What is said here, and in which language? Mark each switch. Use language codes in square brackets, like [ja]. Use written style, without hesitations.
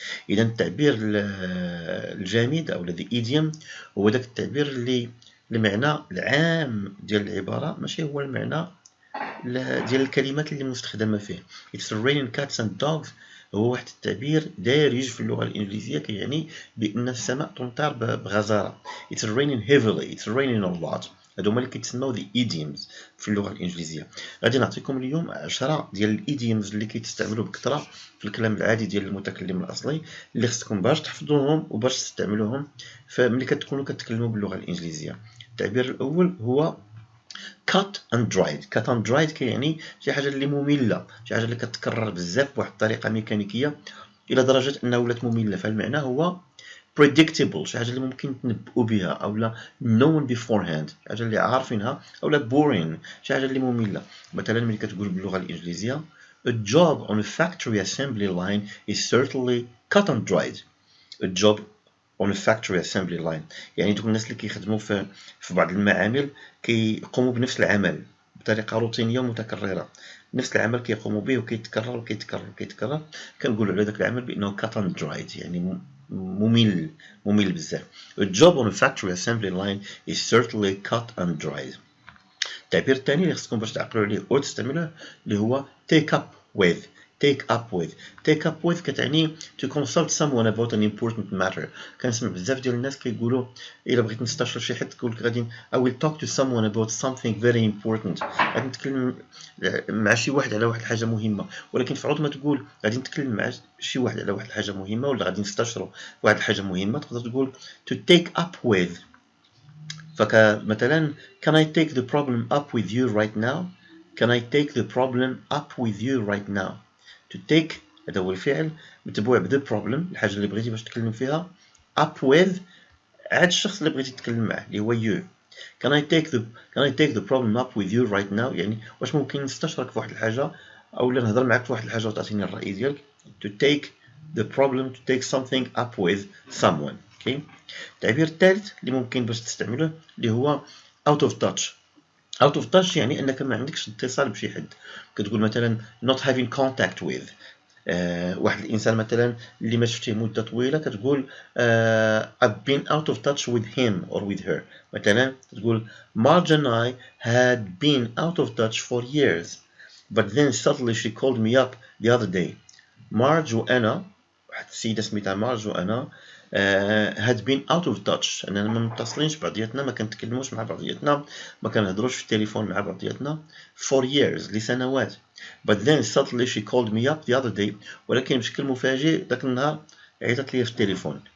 [ar] اذا التعبير الجامد او الذي idiom هو داك التعبير اللي المعنى العام ديال العباره ماشي هو المعنى ديال الكلمات اللي مستخدمه فيه. [en] It's raining cats and dogs [ar] هو واحد التعبير دارج في اللغه الانجليزيه، كيعني بان السماء تمطر بغزاره. [en] It's raining heavily، it's raining a lot. [ar] هادو هما اللي كيتسموا the idioms في اللغه الانجليزيه. غادي نعطيكم اليوم 10 ديال الايديومز اللي كيتستعملوا بكثره في الكلام العادي ديال المتكلم الاصلي، اللي خصكم باش تحفظوهم وباش تستعملوهم ملي كتكونوا كتكلموا باللغه الانجليزيه. التعبير الاول هو [en] cut and dried. cut and dried [ar] كيعني شي حاجه اللي ممله، شي حاجه اللي كتكرر بزاف بواحد الطريقه ميكانيكيه الى درجه انها ولات ممله. فالمعنى هو predictable، شي حاجه اللي ممكن تنبؤوا بها، او لا [en] known beforehand، [ar] شي حاجه اللي عارفينها، او لا boring، شي حاجه اللي ممله. مثلا ملي كتقول باللغه الانجليزيه [en] a job on a factory assembly line is certainly cut and dried. a job on a factory assembly line [ar] يعني دوك الناس اللي كيخدموا في بعض المعامل كيقوموا بنفس العمل بطريقه روتينيه ومتكرره. نفس العمل كيقوموا به وكيتكرر وكيتكرر وكيتكرر، كنقولوا على داك العمل بانه [en] cut and dried، [ar] يعني ممل بزاف. [en] a job on a factory assembly line is certainly cut and dried. [ar] التعبير الثاني اللي خصكم باش تعقلوا عليه وتستعملوه اللي هو [en] take up with. take up with take up with [ar] كتعني [en] to consult someone about an important matter. [ar] كنسمع بزاف ديال الناس كيقولوا الا بغيت نستشير شي حد تقول غادي [en] I will talk to someone about something very important، [ar] غادي نتكلم مع شي واحد على واحد الحاجه مهمه. ولكن في عوض ما تقول غادي نتكلم مع شي واحد على واحد الحاجه مهمه ولا غادي نستشيروا واحد الحاجه مهمه، تقدر تقول [en] to take up with. فمثلا can I take the problem up with you right now؟ can I take the problem up with you right now؟ [ar] to take هذا هو الفعل متبوع ب the problem، الحاجة اللي بغيتي باش تتكلم فيها، up with عاد الشخص اللي بغيتي تتكلم معه اللي هو [en] you. can I take the problem up with you right now [ar] يعني واش ممكن نستشرك في واحد الحاجة أو لا نهضر معك في واحد الحاجة وتعطيني الرأي ديالك. [en] to take the problem to take something up with someone. okay. [ar] التعبير الثالث اللي ممكن باش تستعمله اللي هو out of touch. [en] out of touch [ar] يعني انك ما عندكش اتصال بشي حد. كتقول مثلا [en] not having contact with [ar] واحد الانسان مثلا اللي ما شفتيه مده طويله، كتقول [en] I've been out of touch with him or with her. مثلا تقول Marge and I had been out of touch for years but then suddenly she called me up the other day. [ar] Marge وانا، واحد السيده سميتها مارج وانا [en] had been out of touch، [ar] اننا ما متصلينش بعضياتنا، ما كنتكلموش مع بعضياتنا، ما كنهضروش في التليفون مع بعضياتنا [en] for years [ar] لسنوات. [en] but then suddenly she called me up the other day، [ar] ولكن بشكل مفاجئ ذاك النهار عيطت لي في التليفون.